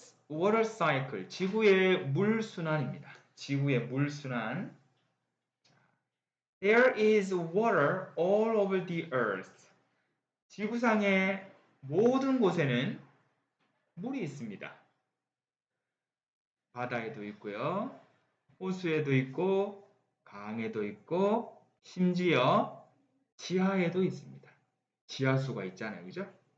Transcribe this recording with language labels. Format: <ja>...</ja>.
<ko>water cycle, 지구의 물 순환입니다. 지구의 물 순환.</ko> <en>There is water all over the earth.</en> <ko>지구상의 모든 곳에는 물이 있습니다. 바다에도 있고요. 호수에도 있고 강에도 있고 심지어 지하에도 있습니다. 지하수가 있잖아요. 그죠?</ko>